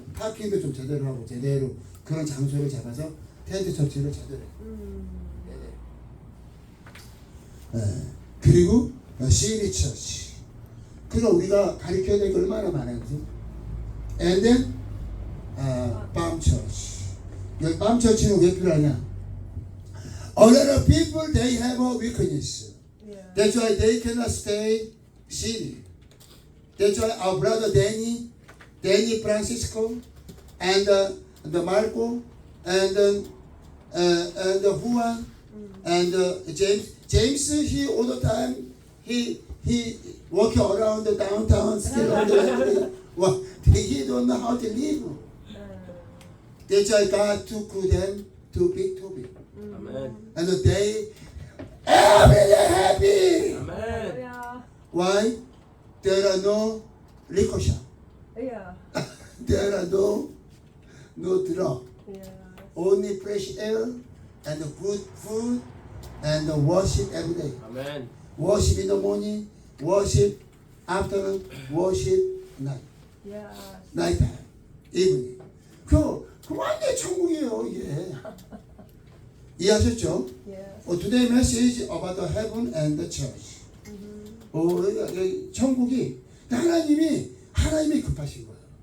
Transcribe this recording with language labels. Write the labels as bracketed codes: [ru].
[ko] 파킹도 좀 제대로 하고 제대로 그런 장소를 잡아서 텐트 처치를 제대로 해요. 네. 그리고 시리 처치. 그러니까 우리가 가르쳐야 될 게 얼마나 많아요. 그죠? [en] And then [ko] 밤 처치. 여기 밤 처치는 왜 필요하냐? [en] A lot of people they have a weakness. Yeah. That's why they cannot stay city. That's why our brother Danny Francisco, and the Marco, and Juan, and James. James, he all the time he walking around the downtown, still on the well, he don't know how to live. That's why God took them to big Toby, Amen. and they every day happy. Amen. Yeah. Why? There are no liquor shop. Yeah. There are no drug. Yeah. Only fresh air and good food and worship every day. Amen. Worship in the morning, worship afternoon, worship night. Yeah. Nighttime, evening. [ko] 그 완전 천국이에요 이게. 이해하셨죠? [en] Yes. Today message about the heaven and the church. [ko] 여기 천국이 하나님이 급하신 거예요.